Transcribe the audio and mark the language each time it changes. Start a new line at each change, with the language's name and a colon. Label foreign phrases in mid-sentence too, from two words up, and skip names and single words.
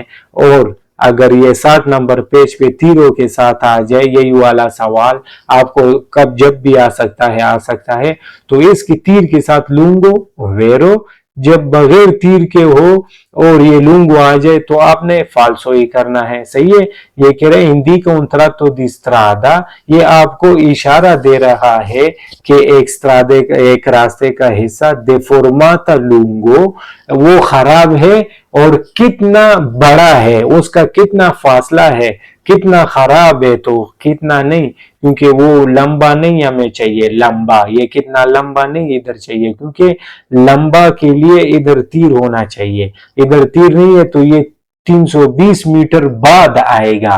Hindi: और अगर ये 60 नंबर पेज पे तीरों के साथ आ जाए, यही वाला सवाल आपको कब जब भी आ सकता है, तो इसकी तीर के साथ
Italian: lungo vero,
Hindi: जब बगैर तीर के हो और ये लूंगो आ जाए, तो आपने फाल्सो ही करना है। सही है। ये कह रहे
Italian: indica un tratto di strada,
Hindi: ये आपको इशारा दे रहा है कि एक रास्ते का हिस्सा
Italian: deformata lungo,
Hindi: वो खराब है, और कितना बड़ा है, उसका कितना फासला है, कितना खराब है, तो कितना नहीं, क्योंकि वो लंबा नहीं हमें चाहिए, लंबा, ये कितना लंबा नहीं इधर चाहिए, क्योंकि लंबा के लिए इधर तीर होना चाहिए, इधर तीर नहीं है, तो ये 320 मीटर बाद आएगा।